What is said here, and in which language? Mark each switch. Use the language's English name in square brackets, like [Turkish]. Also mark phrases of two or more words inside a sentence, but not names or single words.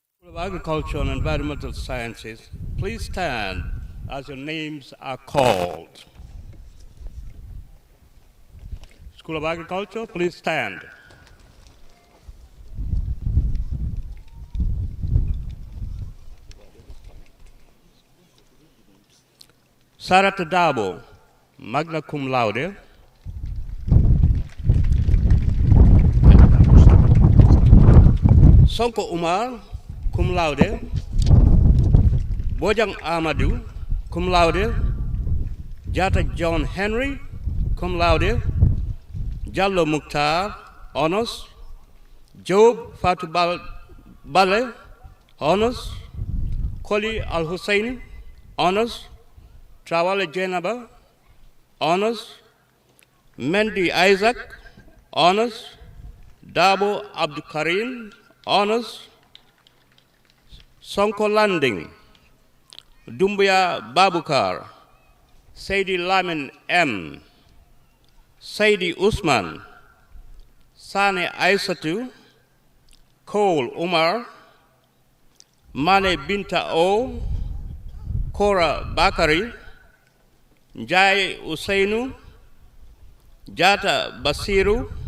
[English] of Agriculture and Environmental Sciences, please stand as your names are called. School of Agriculture, please stand. [Latin] Sarata Dabo, magna cum laude. [English] Sonko Umar, [Latin] cum laude. Bojang Amadou, cum laude. [English] Jata John Henry, [Latin] cum laude. [English] Jallo Mukhtar, honors. Job Fatou Bale, honors. Koli Al Husseini, honors. Trawale Jenaba, honors. Mendy Isaac, honors. Dabo Abdul Karim, honors. Sonko Landing, Dumbuya Babukar, Saidi Lamin M, Saidi Usman, Sane Aisatu, Cole Umar, Mane Binta O, Kora Bakari, Jai Usainu, Jata Basiru,